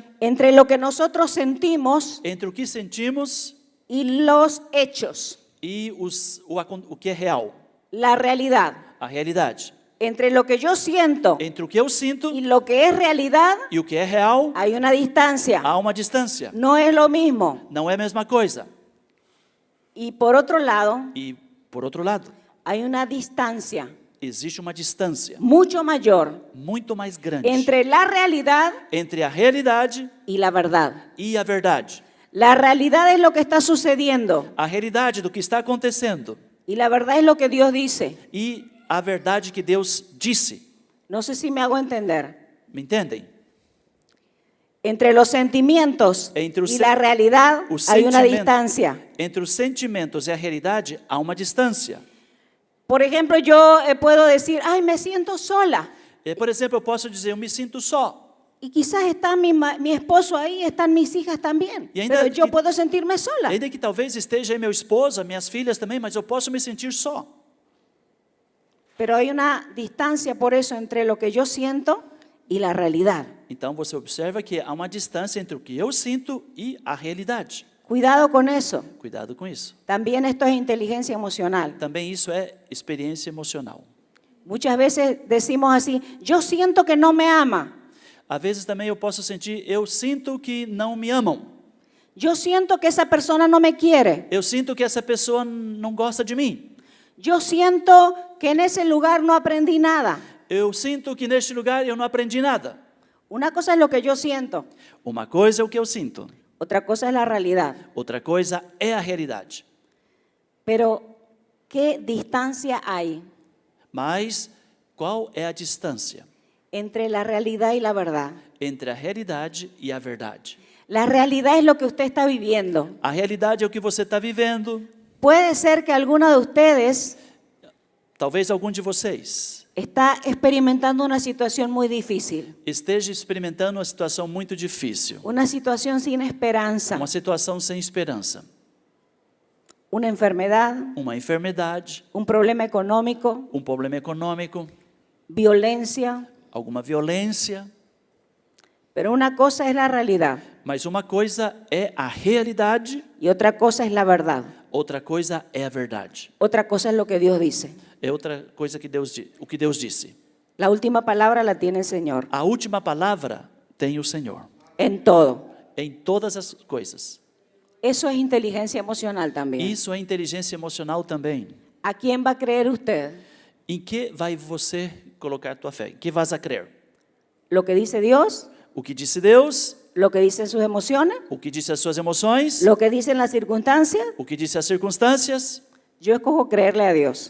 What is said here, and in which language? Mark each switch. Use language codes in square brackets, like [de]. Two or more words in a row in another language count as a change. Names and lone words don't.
[es] entre lo que nosotros sentimos [pt] entre o que sentimos [es] y los hechos, [pt] e o que é real, [es] la realidad. [pt] a realidade. [es] Entre lo que yo siento [pt] Entre o que eu sinto [es] y lo que es realidad, [pt] e o que é real, [es] hay una distancia. [pt] há uma distância. [es] No es lo mismo. [pt] Não é a mesma coisa. [es] Y por otro lado, [pt] E, por outro lado, [es] hay una distancia [pt] existe uma distância [es] mucho mayor [pt] muito mais grande [es] entre la realidad [pt] entre a realidade [es] y la verdad. [pt] e a verdade. [es] La realidad es lo que está sucediendo [pt] A realidade do que está acontecendo [es] y la verdad es lo que Dios dice. [pt] e a verdade que Deus disse. [es] No sé si me hago entender. [pt] Me entendem? [es] Entre los sentimientos [pt] Entre [es] y la realidad [pt] o [es] hay una [pt] sentimento- [es] distancia. [pt] Entre os sentimentos e a realidade há uma distância. [es] Por ejemplo, yo puedo decir, ay, me siento sola. [pt] Por exemplo, eu posso dizer, eu me sinto só. [es] Y quizás está mi esposo ahí, están mis hijas también. [pt] Y ainda [es] Pero yo [pt] que- [es] puedo sentirme sola. [pt] Ainda que talvez esteja aí meu esposo, minhas filhas também, mas eu posso me sentir só. [es] Pero hay una distancia por eso entre lo que yo siento y la realidad. [pt] Então você observa que há uma distância entre o que eu sinto e a realidade. [es] Cuidado con eso. [pt] Cuidado com isso. [es] También esto es inteligencia emocional. [pt] Também isso é experiência emocional. [es] Muchas veces decimos así, yo siento que no me ama. [pt] Às vezes também eu posso sentir, eu sinto que não me amam. [es] Yo siento que esa persona no me quiere. [pt] Eu sinto que essa pessoa não gosta de mim. [es] Yo siento que en ese lugar no aprendí nada. [pt] Eu sinto que neste lugar eu não aprendi nada. [es] Una cosa es lo que yo siento, [pt] Uma coisa é o que eu sinto, [es] otra cosa es la realidad. [pt] outra coisa é a realidade. [es] Pero, ¿qué distancia hay [pt] Mas qual é a distância [es] entre la realidad y la verdad? [pt] entre a realidade e a verdade? [es] La realidad es lo que usted está viviendo. [pt] A realidade é o que você está vivendo. [es] Puede ser que alguno de ustedes [pt] Talvez algum de vocês [es] está experimentando una situación muy difícil, [pt] esteja experimentando uma situação muito difícil, [es] una situación sin esperanza, [pt] uma situação sem esperança, [es] una enfermedad, [pt] uma enfermidade, [es] un problema económico, [pt] um problema econômico, [es] violencia, [pt] alguma violência. [es] pero una cosa es la realidad [pt] Mas uma coisa é a realidade, [es] y otra cosa es la verdad. [pt] outra coisa é a verdade. [es] Otra cosa es lo que Dios dice. [pt] É outra coisa que o que Deus disse. [es] La última palabra la tiene el Señor [pt] A última palavra tem o Senhor [es] en todo. [pt] em todas as coisas. [es] Eso es inteligencia emocional también. [pt] Isso é inteligência emocional também. [es] ¿A quién va a creer usted? [pt] Em que vai você colocar tua fé? Em que [es] vas a [pt] crer? [es] ¿Lo que dice Dios? [pt] O que disse Deus? [es] ¿Lo que dicen sus emociones? [pt] O que disse as suas emoções? [es] ¿Lo que dicen las circunstancias? [pt] O que disse as circunstâncias? [es] Yo escojo creerle a Dios.